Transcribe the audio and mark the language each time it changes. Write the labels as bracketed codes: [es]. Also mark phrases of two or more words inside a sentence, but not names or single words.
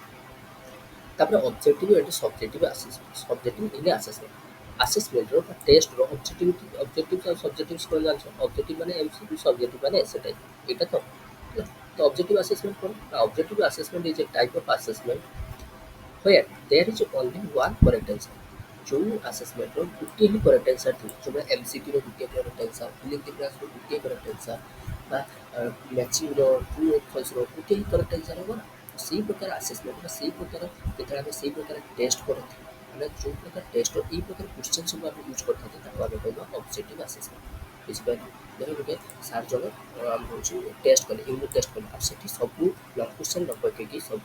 [or] ତାପରେ ଅବଜେକ୍ଟିଭ୍ ଏଠି [en] subjective subjective in assessment assessmentr [or] ବା ଟେଷ୍ଟର ଅବଜେକ୍ଟିଭ୍ ଆଉ ସବଜେକ୍ଟିଭ୍ କ'ଣ ଜାଣିଛ ଅବଜେକ୍ଟିଭ୍ ମାନେ ଏମସିକ୍ୟୁ ସବଜେକ୍ଟିଭ୍ ମାନେ [en] essay type [or] ଏଇଟା ତ ହେଲା ତ [en] objective assessment [or] କ'ଣ ନା [en] objective assessment is a type of assessment where there is only one correct answer [or] ଯେଉଁ ଆସେସମେଣ୍ଟର ଗୋଟିଏ ହିଁ [en] correct answer [or] ଥିବ ଯେଉଁଭଳିଆ ଏମସିକ୍ୟୁର ଗୋଟିଏ [en] correct answer filling the blanksr [or] ଗୋଟିଏ [en] correct answer [or] ବା [en] matchingr true falser [or] ଗୋଟିଏ ହିଁ କରେକ୍ଟ ଆନ୍ସର୍ ହେବ ନା ସେଇ ପ୍ରକାର ଆସେସମେଣ୍ଟ ବା ସେଇ ପ୍ରକାର ଯେତେବେଳେ ଆମେ ସେଇ ପ୍ରକାର ଟେଷ୍ଟ କରିଥାଉ ମାନେ ଯେଉଁ ପ୍ରକାର ଟେଷ୍ଟ ଏଇ ପ୍ରକାର କ୍ୱେଶ୍ଚନ୍ ସବୁ ଆମେ ୟୁଜ୍ କରିଥାନ୍ତି ତାକୁ ଆମେ କହିବା [en] objective assessment [or] ବୁଝିପାରିଲେ ଧର ଗୋଟେ ସାର୍ ଜଣେ ଆମେ ହେଉଛି ଟେଷ୍ଟ କଲେ [en] unit test [or] କଲେ ଆଉ ସେଠି ସବୁ [en] long question [or] ନ ପକେଇକି ସବୁ